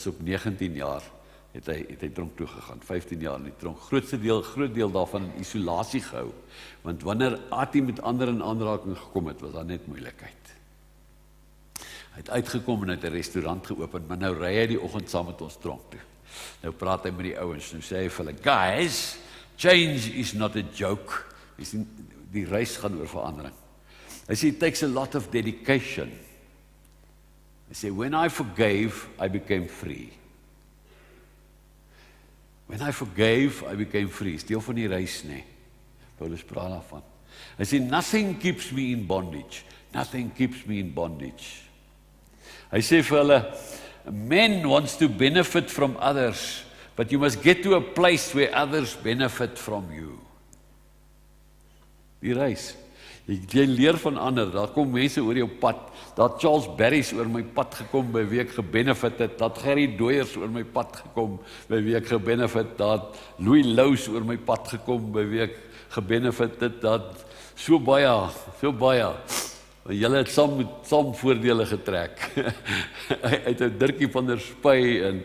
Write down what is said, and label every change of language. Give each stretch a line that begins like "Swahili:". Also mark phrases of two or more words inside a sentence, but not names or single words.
Afrikaans: Hy was op 19 jaar, het hy tronk toe gegaan, 15 jaar in die tronk, groot deel daarvan in isolasie gehou, want wanneer Ati met ander in aanraking gekom het, was daar net moeilikheid. Hy het uitgekom en hy het 'n restaurant geopen, maar nou ry hy die oggend saam met ons tronk toe. Nou praat hy met die ouens, nou sê hy vir hulle,
English: guys, change is not a joke.
Afrikaans: Die reis gaan oor verandering. Hy sê,
English: it takes a lot of dedication.
Afrikaans: Hy sê,
English: when I forgave, I became free. When I forgave, I became free.
Afrikaans: Is deel van die reis, nee. Paulus praat daarvan. Hy sê,
English: nothing keeps me in bondage. Nothing keeps me in bondage.
Afrikaans: Hy sê vir hulle,
English: men wants to benefit from others, but you must get to a place where others benefit from you.
Afrikaans: Die reis. Jy leer van ander, daar kom mense oor jou pad, daar het Charles Barry's oor my pad gekom, by wie ek gebenefit het, daar het Gerry Dooyers oor my pad gekom, by wie ek gebenefit, daar het Louis Lous oor my pad gekom, by wie ek gebenefit het, daar het so baie, julle het saam voordele getrek, uit 'n Dirkie van der Spuy,